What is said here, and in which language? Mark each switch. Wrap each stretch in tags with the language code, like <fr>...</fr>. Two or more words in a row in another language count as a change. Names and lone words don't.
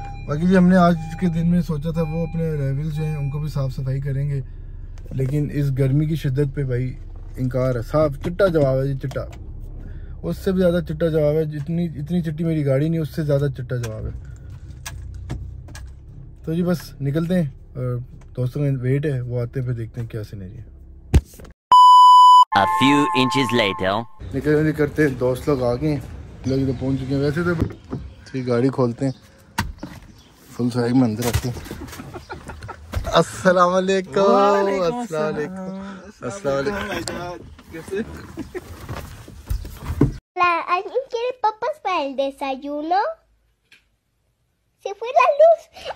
<hi>बाकी जी हमने आज के दिन में सोचा था वो अपने लेवल जो हैं उनको भी साफ़ सफाई करेंगे, लेकिन इस गर्मी की शिद्दत पे भाई इनकार है। साफ चिट्टा जवाब है जी, चिट्टा, उससे भी ज़्यादा चिट्टा जवाब है। इतनी चिट्टी मेरी गाड़ी नहीं, उससे ज़्यादा चिट्टा जवाब है। तो जी बस निकलते हैं, और दोस्तों का वेट है, वो आते हैं, फिर देखते हैं क्या सीनरी है।</hi> <en>A few inches later.</en> <hi>निकल करते हैं, दोस्त लोग आ गए हैं, लोग तो पहुँच चुके हैं। वैसे तो गाड़ी खोलते हैं,</hi> <en>full side</en> <hi>में अंदर रखते हैं।</hi> <ar>السلام عليكم.</ar> <es>¿Alguien quiere papas para el desayuno? Se fue la luz.</es>